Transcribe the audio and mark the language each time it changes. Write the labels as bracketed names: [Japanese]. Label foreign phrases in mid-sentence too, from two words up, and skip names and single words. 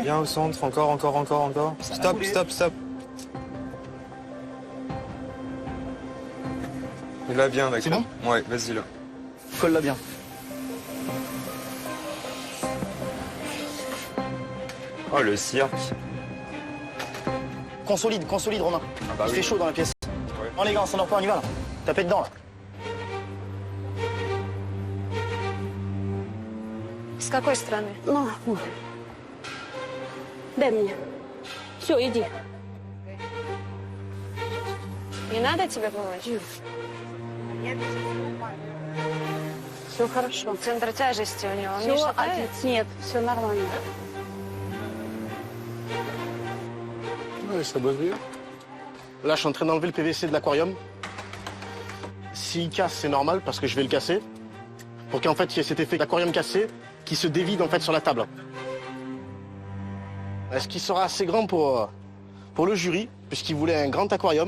[French] Viens au centre, encore. Stop. Et là, viens avec. C'est bon? Ouais, vas-y là. Colle-la bien. Oh, le cirque. Consolide, Romain. bah Il oui. fait chaud dans la pièce. Ouais. Bon les gars, on s'en pas, on y va là. Tapez dedans là. [Russian] С какой стороны? Ну, дай мне. Все, иди. Не надо тебе помочь? Все хорошо. Центр тяжести у него. Он не Все, шатает? нет, все нормально. [French] Ouais, ça bosse bien. Là, je suis en train d'enlever le PVC de l'aquarium. S'il casse, c'est normal parce que je vais le casser. Pour qu'en fait, il y ait cet effet d'aquarium cassé qui se dévide en fait sur la table. Est-ce qu'il sera assez grand pour le jury, puisqu'il voulait un grand aquarium?